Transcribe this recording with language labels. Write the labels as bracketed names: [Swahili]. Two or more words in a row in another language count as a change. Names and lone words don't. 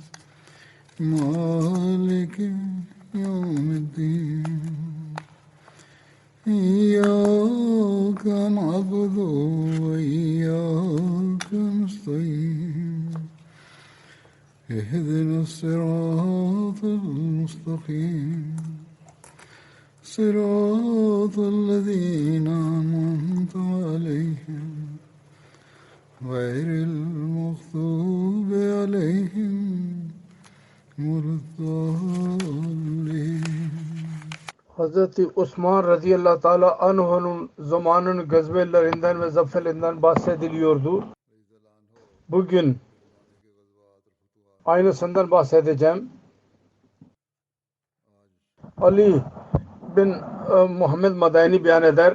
[Arabic] مالك يوم الدين إياك نعبد وإياك نستعين اهدنا الصراط المستقيم صراط الذين أنعمت عليهم غير المغضوب عليهم ولا الضالين. [Turkish] Hazreti Osman radıyallahu teala anhu'nun zamanın gazvelerinden ve zaferlerinden bahsediliyordu. Bugün aynısından bahsedeceğim. Ali bin Muhammed Madani beyan eder.